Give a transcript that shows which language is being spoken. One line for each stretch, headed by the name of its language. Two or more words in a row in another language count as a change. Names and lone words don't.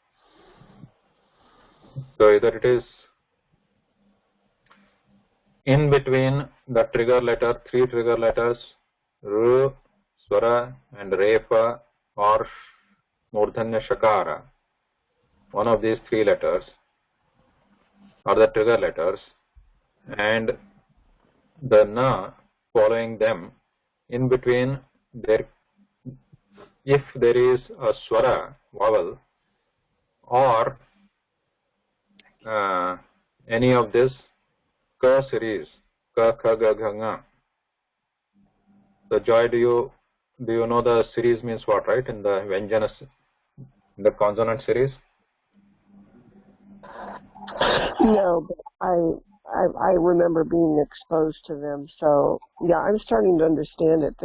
English: So either it is in between the trigger letter, three trigger letters, ru, swara and refa, or
Sanskrit: मूर्धन्य शकार,
English: one of these three letters are the trigger letters, and the na following them. In between there, if there is a swara vowel or any of this ka series,
Sanskrit: क, ख, ग, घ, ङ.
English: So Joy, do you know the series means what, right? In the vyanjana, in the consonant series? No, but I remember being exposed to them. So yeah, I'm starting to understand it.